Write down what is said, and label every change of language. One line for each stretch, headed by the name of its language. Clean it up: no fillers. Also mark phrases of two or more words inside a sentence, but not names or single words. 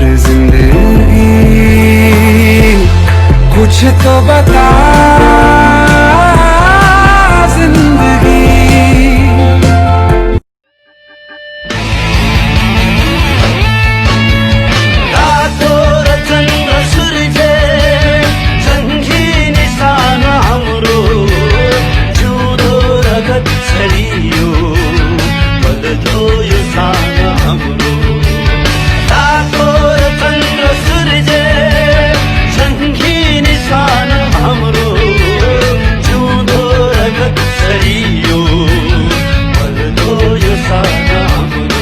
Hindi: जिंदगी कुछ तो बता जिंदगी।
Nepali: रातों चंद्र सूर्य संगी निशान हमरो जुदो रगत छड़ियो बदलो यो सान हमरो। रातों चंद्र सूर्य संगी निशान हमरो जुदो रगत छड़ियो बदलो यो सान हमरो।